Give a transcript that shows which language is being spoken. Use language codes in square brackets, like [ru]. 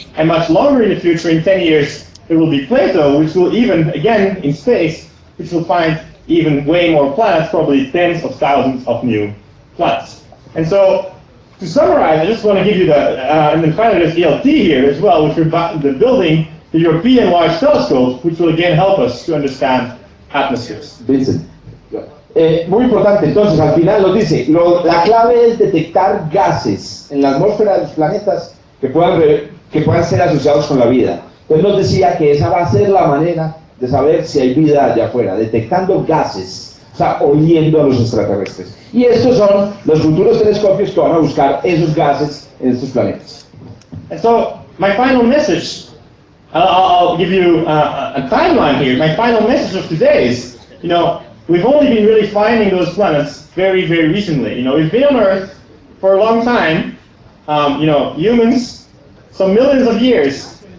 [en] And much longer in the future, in 10 years, there will be Plato, which will even, again, in space, which will find even way more planets, probably tens of thousands of new planets. And so, to summarize, I just want to give you the, and then finally there's ELT here as well, which we're building the European Large Telescope, which will again help us to understand atmospheres. Vincent. [es] Muy importante, entonces al final nos dice, la clave es detectar gases en la atmósfera de los planetas que puedan ser asociados con la vida. Entonces nos decía que esa va a ser la manera de saber si hay vida allá afuera, detectando gases, o sea, oliendo a los extraterrestres. Y estos son los futuros telescopios que van a buscar esos gases en estos planetas. [en] And so, my final message, I'll give you a timeline here. My final message of today is, we've only been really finding those planets very, very recently. We've been on Earth for a long time. Humans, some millions of years.